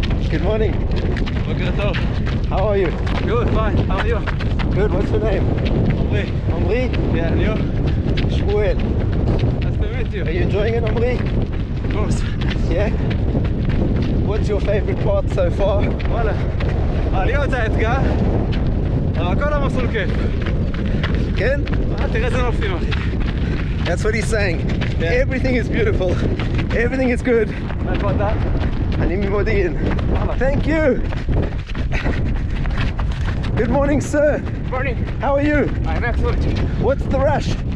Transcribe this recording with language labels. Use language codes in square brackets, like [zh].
[en] Good morning. How are you? Good, fine. How are you? Good. What's your name? Omri. Omri? Yeah, and you? Shmuel. Nice to meet you. Are you enjoying it, Omri? Of course. Yeah? What's your favorite part so far? [he] וואלה. העליות זה האתגר, אבל כל המסלול כיף. כן? תראה איזה נופים, אחי. [en] That's what he's saying. Yeah. Everything is beautiful. Everything is good. [he] מאיפה אתה? אני ממודיעין. [en] Thank you. Good morning, sir. Morning. How are you? I'm excellent. What's the rush?